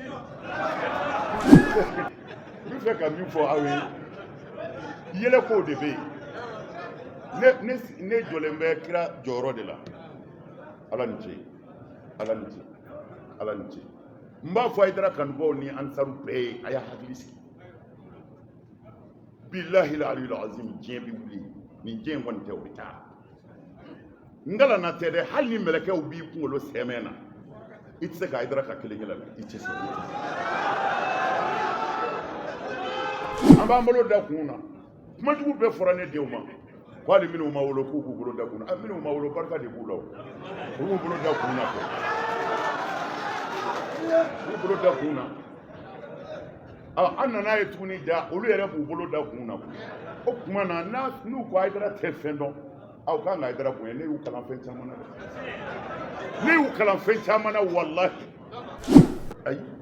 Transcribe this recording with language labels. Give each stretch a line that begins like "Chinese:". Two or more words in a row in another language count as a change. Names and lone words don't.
Bambara: n bɛ fɛ ka min fɔ aw ye yɛlɛkow de bɛ yen ne jɔlen bɛ kira jɔyɔrɔ de la ala ni ce ala ni ce ala ni ce n b'a fɔ Haidara kanubaw ni ansaru bɛɛ ye a y'a hakili sigi
Arabic: بالله العلي العظيم
Bambara: diɲɛ bɛ wuli nin diɲɛ in kɔni tɛ o bɛ taa ngalana tɛ dɛ hali ni mɛlɛkɛw b'i kunkolo sɛmɛ na i tɛ se ka Haidara ka kelen kelen i tɛ se an b'an bolo da kun na kumajugu bɛɛ fɔra ne denw ma ko hali minnu ma wolo k'u k'u bolo da kun na minnu ma wolo barika de b'u la o b'u bolo da kun na k'u bolo da kun na an nana ye tuguni ja olu yɛrɛ b'u bolo da kun na o tuma na n'u ko Haidara tɛ fɛn dɔn aw kan ka Haidara bonya ne y'u kalan fɛn caman na dɛ ne y'u kalan fɛn caman na walahi ayi